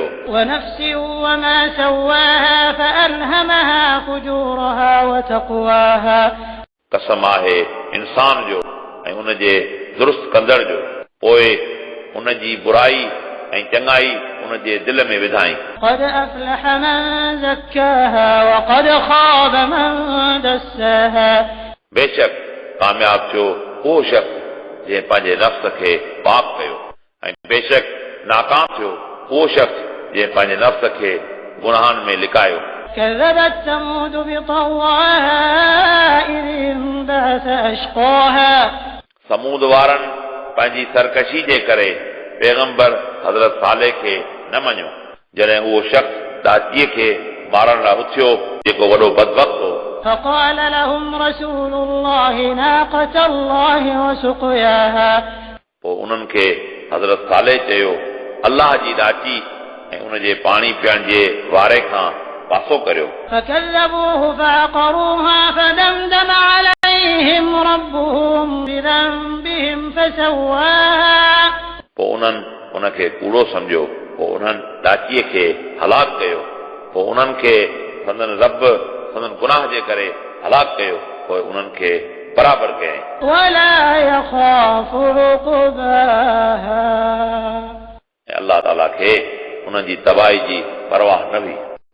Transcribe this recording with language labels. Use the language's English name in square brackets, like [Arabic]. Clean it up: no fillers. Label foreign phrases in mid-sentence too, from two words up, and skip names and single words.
[Arabic] ونفس وما سواها فألهمها فجورها وتقواها. [Sindhi] कसम आहे इंसान जो ऐं उन जे दुरुस्त कंदड़ जो। पोइ उन जी बुराई ऐं चङाई उन जे दिल में विधाई। [Arabic] قد أفلح من زكاها وقد خاب من دساها. [Sindhi] बेशक कामयाब थियो उहो शख़्स जंहिं पंहिंजे नफ़्स खे पाक कयो ऐं बेशक नाकाम थियो उहो शख़्स जंहिं पंहिंजे नफ़्स खे गुनाहनि में लिकायो। [Arabic] كذبت ثمود بطغواها إذ انبعث أشقاها। [Sindhi] समूद वारनि पंहिंजी सरकशी जे करे पैगंबर हज़रत सालेह खे न मञियो जॾहिं उहो शख़्स दाचीअ खे मारण लाइ उथियो जेको वॾो बदबख्त हो। [Arabic] فقال لهم رسول الله ناقة الله وسقياها। [Sindhi] पोइ उन्हनि खे हज़रत सालेह चयो अल्लाह जी ॾाची ऐं उन जे पाणी पीअण जे वारे खां पासो करियो। [Arabic] فكذبوه فعقروها فدمدم عليهم ربهم بذنبهم فسواها। [Sindhi] पोइ उन्हनि उन खे कूड़ो सम्झो। पोइ उन्हनि ॾाचीअ खे हलाक कयो। पोइ उन्हनि खे संदन रब संदन गुनाह जे करे हलाक कयो। पोइ उन्हनि खे बराबरि कयईं। [Arabic] ولا يخاف عقباها। [Sindhi] अल्लाह ताला खे उन्हनि जी तबाही जी परवाह न हुई।